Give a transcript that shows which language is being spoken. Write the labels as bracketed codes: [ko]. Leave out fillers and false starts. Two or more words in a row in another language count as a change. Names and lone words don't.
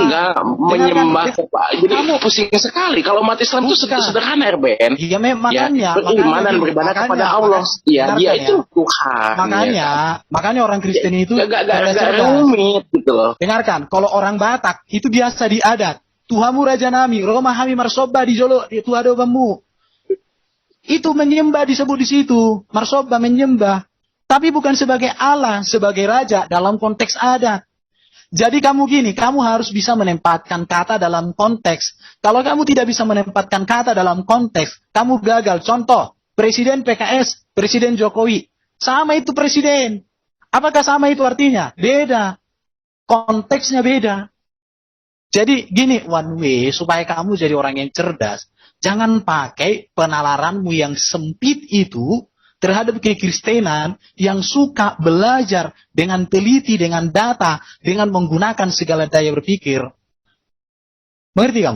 [id] Enggak, menyembah jadi kamu pusing sekali. Kalau umat Islam itu Bukan. sederhana, RBN. Iya, makanya. Beriman dan beribadah kepada Allah. Iya, dia itu Tuhan. Makanya orang Kristen itu gak rumit gitu loh. Dengarkan, kalau orang Batak itu biasa diadat. [bbc] Tuhamu Raja Nami, Roma Hami Marsoba di Jolo, [id] itu ada bambu. Itu menyembah disebut di situ. Marsoba menyembah. Tapi bukan sebagai Allah, sebagai Raja dalam konteks adat. Jadi kamu gini, kamu harus bisa menempatkan kata dalam konteks. Kalau kamu tidak bisa menempatkan kata dalam konteks, kamu gagal. Contoh, Presiden PKS, Presiden Jokowi. Sama itu presiden. Apakah sama itu artinya? Beda. Konteksnya beda. Jadi gini, [en] one way, [id] supaya kamu jadi orang yang cerdas, jangan pakai penalaranmu yang sempit itu terhadap kekristenan yang suka belajar dengan teliti, dengan data, dengan menggunakan segala daya berpikir. Mengerti kamu?